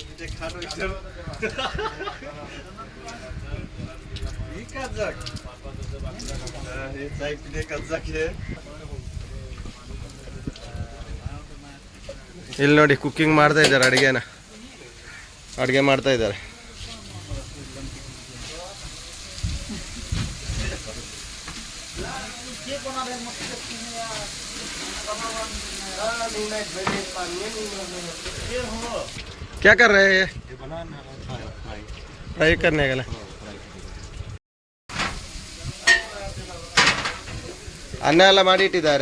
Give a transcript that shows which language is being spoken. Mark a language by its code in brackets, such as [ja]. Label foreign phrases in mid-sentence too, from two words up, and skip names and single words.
[kn] ಇಲ್ಲಿ ನೋಡಿ ಕುಕ್ಕಿಂಗ್ ಮಾಡ್ತಾ ಇದ್ದಾರೆ, ಅಡುಗೆ ಮಾಡ್ತಾ ಇದ್ದಾರೆ. [hi] क्या कर रहे हैं? फ्राई करने के लिए [kn] ಅನ್ನ ಎಲ್ಲ ಮಾಡಿ ಇಟ್ಟಿದ್ದಾರೆ.